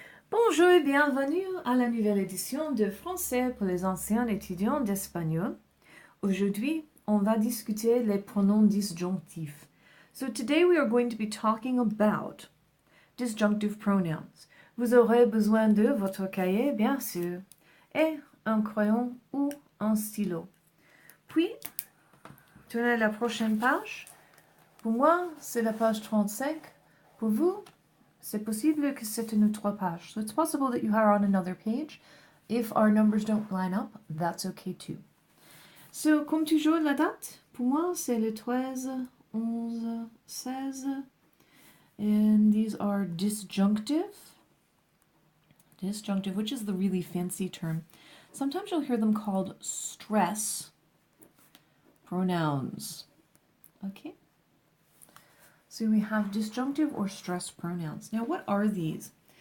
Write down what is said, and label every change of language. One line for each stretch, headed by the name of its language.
French: Bonjour et bienvenue à la nouvelle édition de Français pour les anciens étudiants d'espagnol. Aujourd'hui, on va discuter les pronoms disjonctifs.
English: So today we are going to be talking about disjunctive pronouns.
French: Vous aurez besoin de votre cahier, bien sûr, et un crayon ou un stylo. Puis, tournez la prochaine page. Pour moi, c'est la page 35. Pour vous, c'est possible que c'est une autre page.
English: So it's possible that you are on another page. If our numbers don't line up, that's okay too.
French: So, comme toujours, la date, pour moi, c'est le 13, 11, 16.
English: And these are disjunctive. Disjunctive, which is the really fancy term. Sometimes you'll hear them called stress pronouns. Okay? So we have disjunctive or stress pronouns. Now, what are these?